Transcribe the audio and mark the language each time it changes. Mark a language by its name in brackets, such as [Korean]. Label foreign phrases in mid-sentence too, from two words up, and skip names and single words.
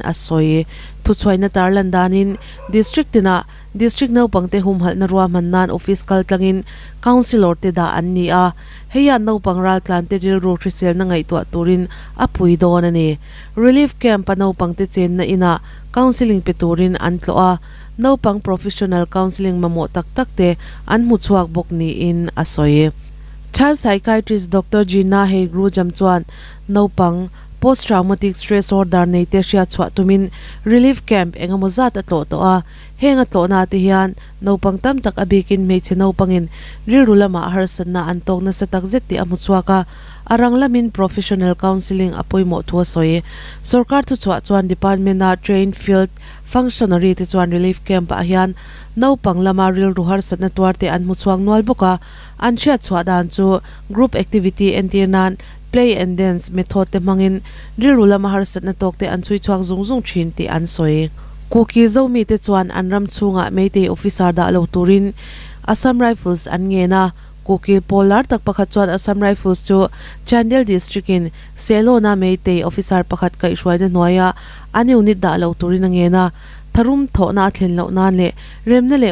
[Mizo] a soi thu chhoina tarlan danin district naupang te hum hal na ruwa mannan office kal tlangin councilor te da an ni a heya naupang râpthlak te rilru thrisel na ngai to turin apui don ani [English] relief camp [Mizo] naupang te chen na ina counseling pe turin an tlo a naupang [English] professional counseling [Mizo] mamo tak tak te an mu chuak bok ni in asoi [English] child psychiatrist [Mizo] Dr. Gina Hegru jamchuan naupang [English] post traumatic stress disorder [Mizo] nei te ria chwa tumin [English] relief camp [Mizo] engamozat atlo to a henga to na te hian naupang tam tak abikin me che naupangin rilru lama harsatna antok na satak zet ti amu chuaka arang lamin [English] professional counseling [Mizo] apoimo thua soi sarkar thu chwa chuan department na [English] trained field functionary [Mizo] te chuan [English] relief camp [Mizo] a hian naupang lama rilru harsatna tuarte an mu chuang nual boka an chia chwa dan chu [English] group activity [Mizo] entirnan [English] play and dance method [Mizo] te mangin rilru lama harsatna tokte an chui chuak zung thin ti an soi kuki zomi te chuan anram chunga meite officer da lo turin Assam Rifles an nge na kuki polar tak pakhat chuan Assam Rifles chu Chandel district in Selona meite officer pakhat kai shwaida noya ani unit da lo turin nge na Tharum thawhna thlen lo nan le remna le